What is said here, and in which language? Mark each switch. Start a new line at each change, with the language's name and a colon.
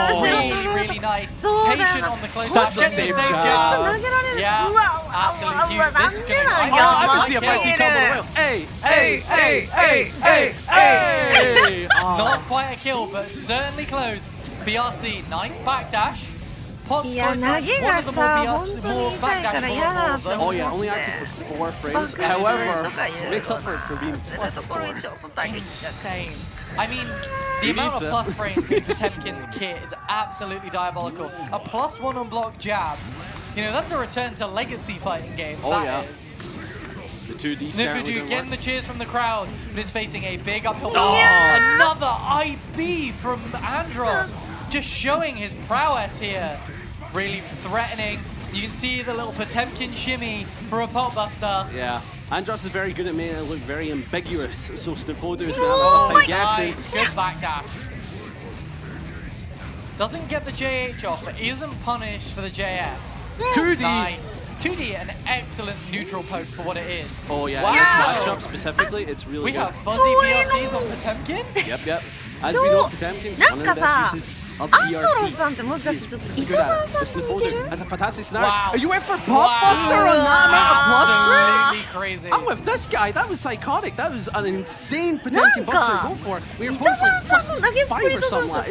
English: Really, really nice. Patient on the close. That's a safe jab. Yeah, absolutely huge. This is going to be I can see a 5p combo. Hey, hey, hey, hey, hey, hey. Not quite a kill, but certainly close. BRC, nice backdash.
Japanese: いや投げがさ本当に痛いから嫌だって思って。
English: Only active for 4 frames. However, makes up for it for being plus 4. Insane. I mean, the amount of plus frames in Potemkin's kit is absolutely diabolical. A +1 on block jab. You know, that's a return to legacy fighting games. That is. The 2D Sniffodu getting the cheers from the crowd, but is facing a big uphill. Another IB from Andros, just showing his prowess here. Really threatening. You can see the little Potemkin shimmy for a pop buster. Yeah. Andros is very good at making it look very ambiguous, so Sniffodu is going to have a tough time guessing. Nice, good backdash. Doesn't get the JH off, but isn't punished for the JS. 2D! Nice. 2D, an excellent neutral poke for what it is. Oh yeah, this matchup specifically, it's really good. We have fuzzy BRCs on Potemkin? Yep. As we know, Potemkin,
Japanese: なんかさ、アンドロスさんってもしかしてちょっと伊藤さんに似てる？
English: That's a fantastic snap. You went for pop buster on that amount of plus frames? I'm with this guy. That was psychotic. That was an insane Potemkin buster to go for. We were close like +5 or something like that.